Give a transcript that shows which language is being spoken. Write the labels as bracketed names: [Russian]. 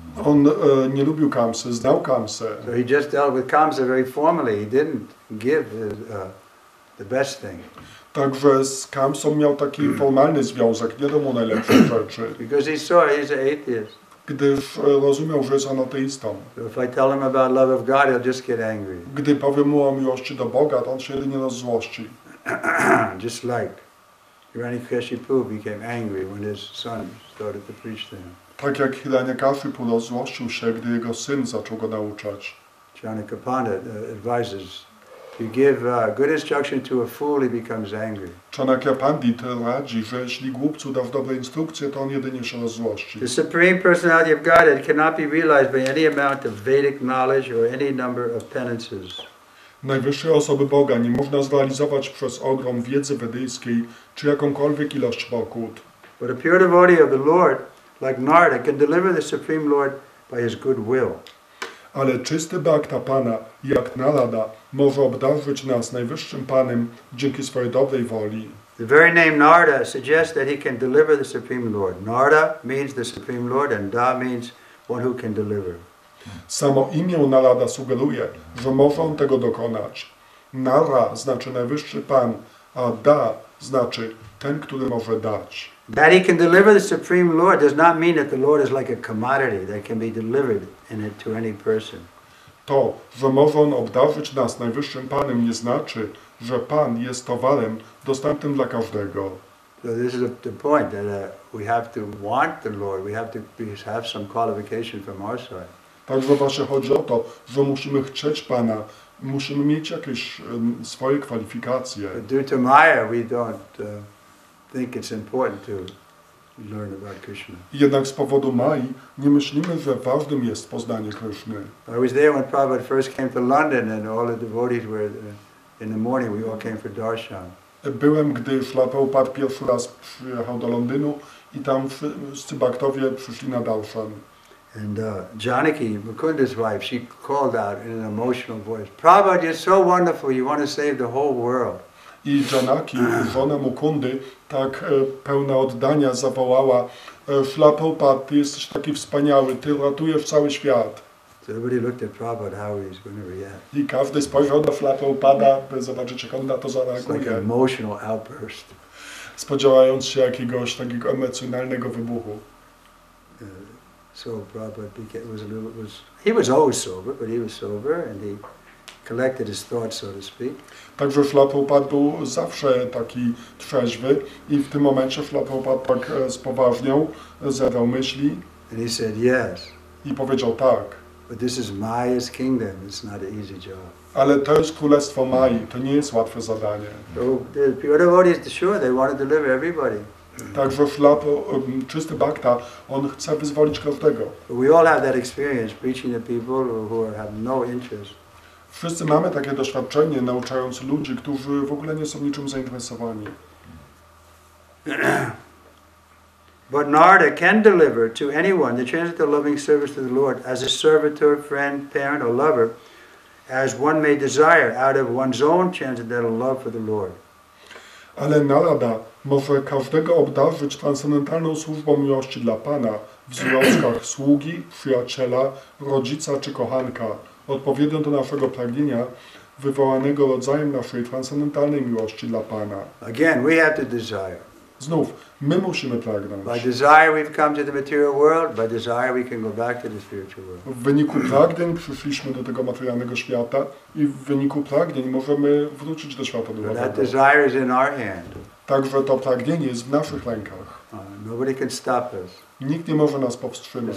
[Polish] On nie lubił Kamsy, znał Kamsę. [English] So he just dealt with Kamsa very formally. He didn't give the best thing. [Polish] Także z Kamsą miał taki formalny związek, nie dał mu najlepszych rzeczy. [English] Because he saw he's an atheist. [Polish] Gdyż rozumiał, że jest on ateistą. [English] So if I tell him about love of God, he'll just get angry. [Polish] Gdy powiem mu o miłości do Boga, to on się jedynie rozzłości. [English] Just like Hiranyakashipu became angry when his son started to preach to him. [Polish] Tak jak Hiranyakashipu rozzłościł się, gdy jego syn zaczął go nauczać. [English] Chanaka Pandit advises, you give good instruction to a fool, he becomes angry. [Polish] Chanakya Pandit radzi, że jeśli głupcu dasz dobre instrukcje, to on jedynie się rozzłości. [English] The Supreme Personality of Godhead cannot be realized by any amount of Vedic knowledge or any number of penances. [Polish] Najwyższej osoby Boga nie można zrealizować przez ogrom wiedzy wedyjskiej czy jakąkolwiek ilość pokut. [English] But a pure devotee of the Lord, like Narada, can deliver the Supreme Lord by his good will. [Polish] Ale czysty bhakta Pana, jak Narada, może obdarzyć nas najwyższym Panem dzięki swojej dobrej woli. [English] The very name Narada suggests that he can deliver the Supreme Lord. Narada means the Supreme Lord, and Da means one who can deliver. [Polish] Samo imię Narada sugeruje, że może on tego dokonać. Nara znaczy najwyższy Pan, a Da znaczy ten, który może dać. [English] That he can deliver the Supreme Lord does not mean that the Lord is like a commodity that can be delivered to any person. [Polish] To, że może on obdarzyć nas najwyższym Panem, nie znaczy, że Pan jest towarem dostępnym dla każdego. [English] So this is the point that we have to want the Lord. We have to have some qualification from our side. [Polish] Także właśnie chodzi o to, że musimy chcieć Pana Musimy mieć jakieś swoje kwalifikacje. [English] But due to Maya, we don't think it's important to learn about Krishna. [Polish] Jednak z powodu Mai nie myślimy, że ważnym jest poznanie Kryszny. [English] I was there when Prabhupada first came to London, and all the devotees were in the morning. We all came for darshan. [Polish] Byłem, gdy Śrīla Prabhupada pierwszy raz przyjechał do Londynu i tam wszyscy baktowie przyszli na darshan. [English] And Janaki, Mukunda's wife, she called out in an emotional voice, "Prabhupada, you're so wonderful. You want to save the whole world." [Polish] I Janaki, żona Mukundy, tak pełna oddania zawołała: Śrīla Prabhupada, ty jesteś taki wspaniały, ty ratujesz cały świat. [English] So everybody looked at Prabhupada, how he's going to react. [Polish] I każdy spojrzał na Śrīla Prabhupada, by zobaczyć, jak on na to [English] It's like an [Polish] zareaguje, [English] emotional outburst. [Polish] spodziewając się jakiegoś takiego emocjonalnego wybuchu. [English] So Prabhupada he was always sober, but he was sober, and he collected his thoughts, so to speak. [Polish] Także Śrīla Prabhupada był zawsze taki trzeźwy i w tym momencie Śrīla Prabhupada tak spoważniał, zebrał myśli [English] And he said, "Yes, [Polish] i powiedział tak, [English] but this is Maya's kingdom. It's not an easy job." [Polish] ale to jest królestwo Mai, to nie jest łatwe zadanie. [English] So the pure devotees, sure, they want to deliver everybody. [Polish] Także czysty bhakta, on chce wyzwolić każdego. [English] But we all have that experience preaching to people who have no interest. [Polish] Wszyscy mamy takie doświadczenie, nauczając ludzi, którzy w ogóle nie są niczym zainteresowani. [English] But Narada can deliver to anyone the transcendental loving service to the Lord as a servitor, friend, parent, or lover, as one may desire out of one's own transcendental love for the Lord. [Polish] Ale Narada może każdego obdarzyć transcendentalną służbą miłości dla Pana w związkach sługi, przyjaciela, rodzica czy kochanka, odpowiednio do naszego pragnienia wywołanego rodzajem naszej transcendentalnej miłości dla Pana. [English] Again, we have to desire. [Polish] Znów, my musimy pragnąć. [English] By desire we've come to the material world, by desire we can go back to the spiritual world. [Polish] W wyniku pragnień przyszliśmy do tego materialnego świata i w wyniku pragnień możemy wrócić do świata [English] But that [Polish] duchowego. [English] desire is in our hand. [Polish] Także to pragnienie jest w naszych rękach. [English] Nobody can stop us. [Polish] Nikt nie może nas powstrzymać.